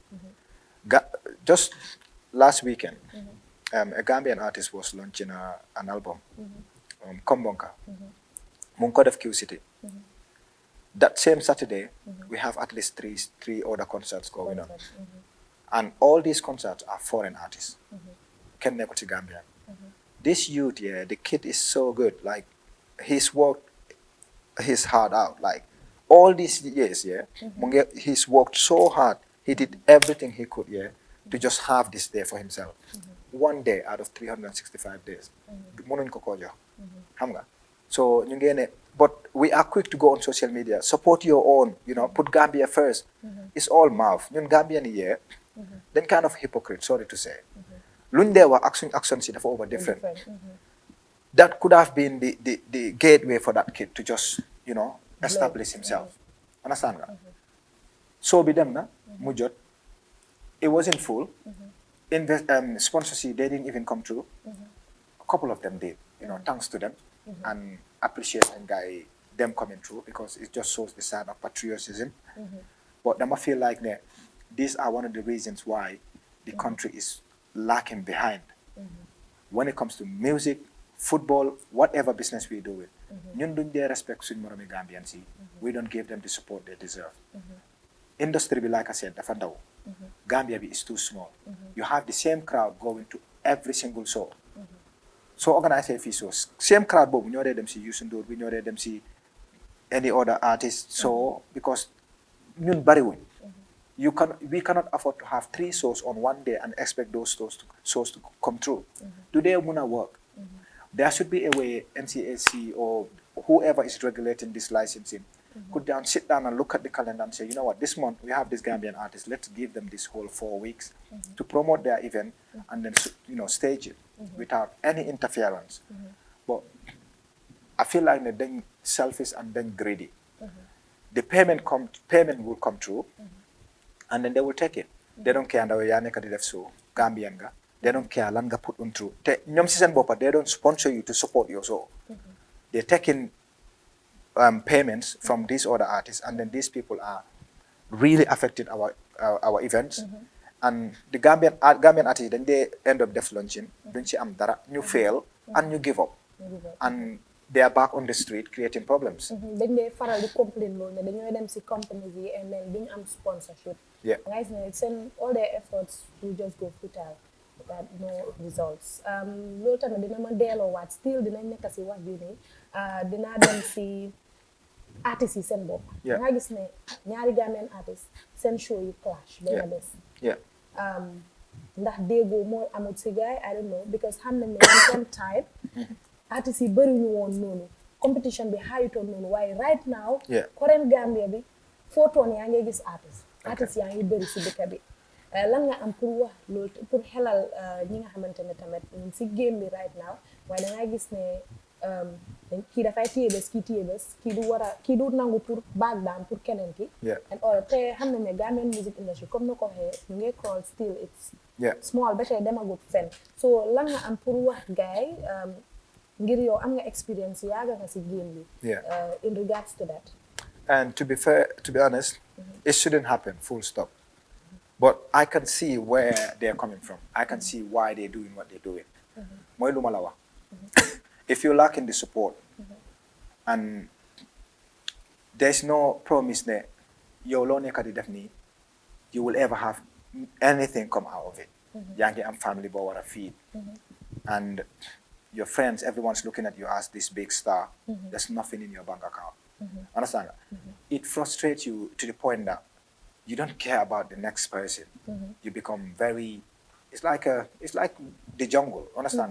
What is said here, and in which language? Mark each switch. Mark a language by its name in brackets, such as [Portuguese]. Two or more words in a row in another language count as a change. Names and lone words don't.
[English] Just last weekend, a Gambian artist was launching an album, Kombonka, Munkod of Q City. That same Saturday, we have at least three other concerts going on. And all these concerts are foreign artists. [Wolof] kenn nekkul ci Gambia. [English] This youth, yeah, the kid is so good. Like, he's worked his heart out. Like, all these years, yeah, he's worked so hard. He did everything he could, yeah, to just have this day for himself. One day out of 365 days. [Wolof] Mënuñ ko koo jox. Xam nga? So ñu ngeen ne, [English] but we are quick to go on social media. Support your own, you know, put Gambia first. It's all mouth. [Wolof] Ñun Gambian yi, [English] yeah, then kind of hypocrite, sorry to say. [Wolof] Luñ dee wax ak action si dafa [English] over different. That could have been the gateway for that kid to just, you know, establish himself. [Wolof] Understand nga? So bi dem na, mu jot. [English] It wasn't full. Sponsorship, they didn't even come through. A couple of them did, you know, thanks to them. And appreciating them coming through, because it just shows the side of patriotism. But I feel like these are one of the reasons why the country is lacking behind. When it comes to music, football, whatever business we do it, [Wolof] ñun duñ dee respect suñ moromi Gambians yi. [English] We don't give them the support they deserve. Industry bi, like I said, [Wolof] dafa ndaw. [English] Gambia bi is too small. You have the same crowd going to every single show. [Wolof] So organize fii shows. [English] Same crowd [Wolof] boobu ñoo dee dem si Youssou Ndour bi, ñoo dee dem si [English] any other artist. So because [Wolof] ñun bariwuñ. [English] We cannot afford to have 3 shows on one day and expect those shows to come through. Do they wanna work? There should be a way NCAC or whoever is regulating this licensing could sit down and look at the calendar and say, you know what, this month we have this Gambian artist, let's give them this whole 4 weeks to promote their event and then, you know, stage it without any interference. But I feel like they're then selfish and then greedy. The payment will come through, and then they will take it. They don't care [Wolof] ndaw yaa nekk di def so Gambian nga. [English] They don't care [Wolof] lan nga [English] put on through. [Wolof] Te ñoom si seen boppa, [English] they don't sponsor you to support your show. They're taking payments from these other artists, and then these people are really affecting our events. And the Gambian artists, then they end up def launching, [Wolof] duñ ci am dara, ñu [English] fail, and ñu give up. And they are back on the street creating problems. [Wolof] Dañ dee faral di complain loolu ne dañoo dem si companies yi [English] and then [Wolof] duñ am sponsorship. [English] Yeah. Guys, send all their efforts will just go futile. That no results. [Wolof] Loolu tamit dina ma delloowaat still dinañ nekk si wax bi nii dinaa dem si artistes yi seen bopp. Nga gis ne ñaari Gambian artistes seen show yi clash benn bés. Ndax déggoo moo amut si gaay [English] I don't know, [Wolof] because xam nañ ne [English] one time [Wolof] artistes yi bëri ñu woon noonu, competition bi xaayutoon noonu, waaye [English] right now current [Wolof] Gambia bi foo toon yaa ngi gis artistes yaa ngi bëri si dëkk bi. Lan nga am pour wax loolu pour xelal ñi nga xamante ne tamit ñun si game bi [English] right now, [Wolof] waaye da nga gis ne kii dafay téye bés kii du nangu pour [English] back down [Wolof] pour keneen ki. [English] And all [Wolof] te xam nañ ne [English] Gambian music industry [Wolof] comme na ko waxee ñu ngi crawl [English] still it's small [Wolof] ba tey demagut fenn. So lan nga am pour wax gaay ngir yow am nga experience yaaga nga si game bi [English] in regards to that. And to be honest, it shouldn't happen, full stop. But I can see where they're coming from. I can see why they're doing what they're doing. [Wolof] Mooy lu ma la wax. [English] If you're lacking the support, and there's no promise that [Wolof] yow loo nekk di def nii, [English] you will ever have anything come out of it. [Wolof] Yaa ngi am family boo war a feed. [English] And your friends, everyone's looking at you as this big star. There's nothing in your bank account. Understand? It frustrates you to the point that you don't care about the next person. You become it's like the jungle, understand?